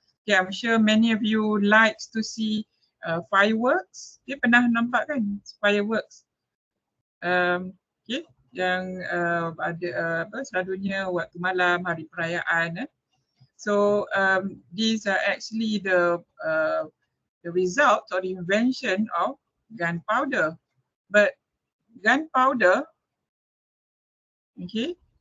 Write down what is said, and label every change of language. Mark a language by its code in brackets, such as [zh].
[en] Okay, I'm sure many of you likes to see fireworks. [ms] Okay, pernah nampak kan fireworks? Okay, yang ada selalunya waktu malam hari perayaan. [en] So these are actually the result or the invention of gunpowder. But gunpowder, okay.